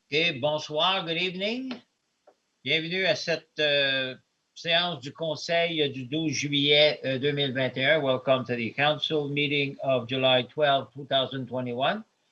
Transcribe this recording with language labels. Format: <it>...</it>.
<fr>Et bonsoir,</fr> <en>good evening.</en> <fr>Bienvenue à cette séance du conseil du 12 juillet 2021.</fr> <en>Welcome to the council meeting of July 12, 2021.</en>